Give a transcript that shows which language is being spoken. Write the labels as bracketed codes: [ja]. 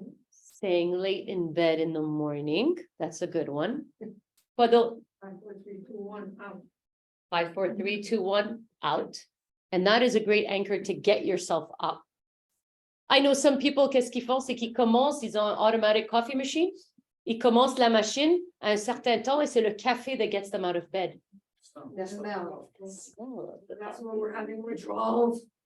[en] Staying late in bed in the morning. That's a good one. But the 5, 4, 3, 2, 1, out. 5, 4, 3, 2, 1 out. And that is a great anchor to get yourself up. I know some people, [fr] qu'est-ce qu'ils font? C'est qu'ils commencent, ils ont un [en] automatic coffee machine. [fr] Ils commencent la machine à un certain temps et c'est le café [en] that gets them out of bed. That's Oh. That's when we're having withdrawals.